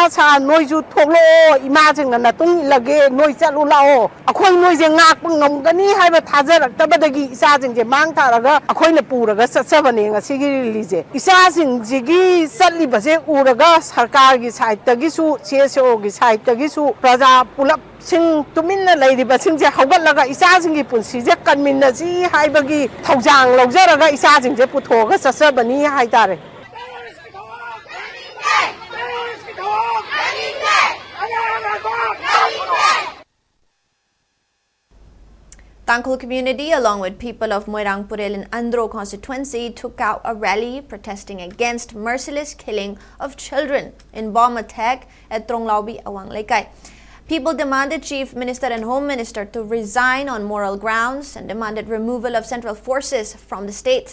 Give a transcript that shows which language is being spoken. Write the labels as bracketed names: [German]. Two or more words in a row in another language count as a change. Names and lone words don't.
[Manipuri] ꯁꯥ ꯅꯣꯏꯁꯨ ꯊꯣꯛꯂꯛꯑꯣ ꯏꯃꯥꯁꯤꯡꯅ ꯅꯇꯨꯡ ꯏꯜꯂꯒꯦ ꯅꯣꯏ ꯆꯠꯂꯨ ꯂꯥꯛꯑꯣ ꯑꯩꯈꯣꯏ ꯅꯣꯏꯁꯦ ꯉꯥꯛꯄ ꯉꯝꯒꯅꯤ ꯍꯥꯏꯕ ꯊꯥꯖꯔꯛꯇꯕꯗꯒꯤ ꯏꯆꯥꯁꯤꯡꯁꯦ ꯃꯥꯡ ꯊꯥꯔꯒ ꯑꯩꯈꯣꯏꯅ ꯄꯨꯔꯒ ꯆꯠꯆꯕꯅꯦ ꯉꯁꯤꯒꯤ ꯔꯦꯂꯤꯁꯦ ꯏꯆꯥꯁꯤꯡꯁꯤꯒꯤ ꯆꯠꯂꯤꯕꯁꯦ ꯎꯔꯒ ꯁꯔꯀꯥꯔꯒꯤ ꯁꯥꯏꯠꯇꯒꯤꯁꯨ CSOꯒꯤ ꯁꯥꯏꯠꯇꯒꯤꯁꯨ ꯄ꯭ꯔꯖꯥ ꯄꯨꯂꯞ ꯇꯨꯃꯤꯟꯅ ꯂꯩꯔꯤꯕꯁꯤꯡꯁꯦ ꯍꯧꯒꯠꯂꯒ ꯏꯆꯥꯁꯤꯡꯒꯤ ꯄꯨꯟꯁꯤꯁꯦ ꯀꯟꯃꯤꯟꯅꯁꯤ ꯍꯥꯏꯕꯒꯤ ꯊꯧꯖꯥꯡ ꯂꯧꯖꯔꯒ ꯏꯆꯥꯁꯤꯡꯁꯦ ꯄꯨꯊꯣꯛꯑꯒ ꯆꯠꯆꯕꯅꯤ ꯍꯥꯏꯇꯥꯔꯦ [English] Tangkhul community, along with people of Moirang Purel in Andhro constituency, took out a rally protesting against merciless killing of children in bomb attack at Tronglaubi, Awang Laikai. People demanded Chief Minister and Home Minister to resign on moral grounds and demanded removal of central forces from the state.